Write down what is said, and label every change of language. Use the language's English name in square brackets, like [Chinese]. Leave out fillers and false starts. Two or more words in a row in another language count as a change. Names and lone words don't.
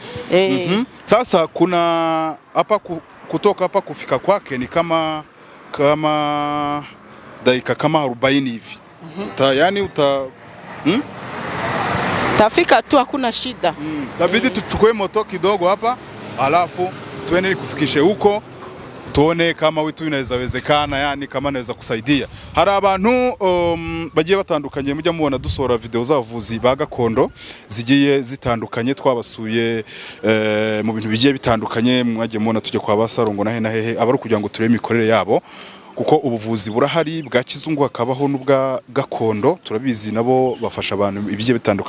[Swahili] Sasa kuna hapa kutoka hapa kufika kwake ni kama dakika kama 40 hivi. Yani tafika tu, hakuna shida. Tabidi tuchukue moto kidogo hapa, alafu tuende kufikishe huko, tuone kama witu inawezekana, yani kama naweza kusaidia. [Kinyarwanda] Hari abantu bagiye batandukanye mujya mubona dusora video z'abavuzi ba gakondo zigiye zitandukanye, twabasuye mu bintu bigiye bitandukanye, mwagiye mubona tujye kwa Basarongo na hehe abari kugira ngo turebe imikorere yabo, kuko ubuvuzi burahari bwa kizungu hakabaho n'ubwa gakondo, turabizi nabo bafasha abantu ibigiye bitandukanye.